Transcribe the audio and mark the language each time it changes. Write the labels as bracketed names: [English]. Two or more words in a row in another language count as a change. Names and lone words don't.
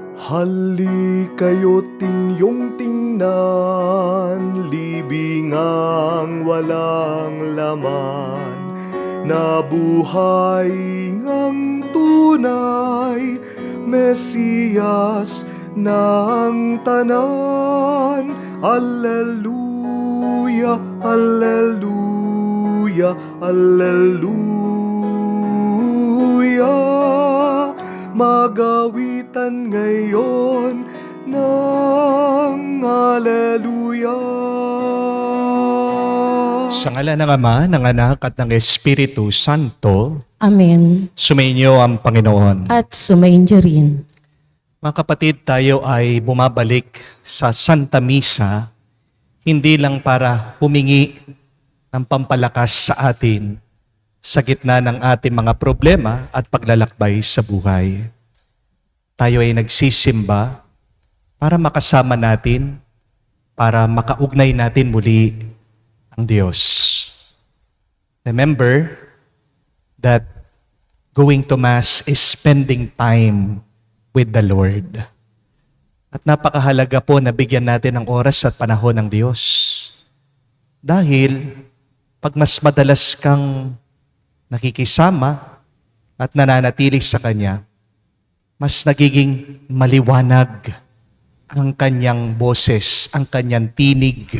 [Filipino] Halikayo't inyong tingnan, libingang walang laman, na buhay ngang tunay, Mesiyas ng tanan. [Latin] Alleluia, alleluia, alleluia. [Filipino] Magawitan ngayon ng alleluia. Sa ngalan ng Ama, ng Anak at ng Espiritu Santo. Amen. Sumainyo ang Panginoon. At sumainyo rin. Mga kapatid, tayo ay bumabalik sa Santa Misa, hindi lang para humingi ng pampalakas sa atin sa gitna ng ating mga problema at paglalakbay sa buhay. Tayo ay nagsisimba para makasama natin, para makaugnay natin muli ang Diyos. [English] Remember that going to Mass is spending time with the Lord. [Filipino] At napakahalaga po na bigyan natin ng oras at panahon ng Diyos. Dahil pag mas madalas kang nakikisama at nananatili sa Kanya, mas nagiging maliwanag ang Kanyang boses, ang Kanyang tinig.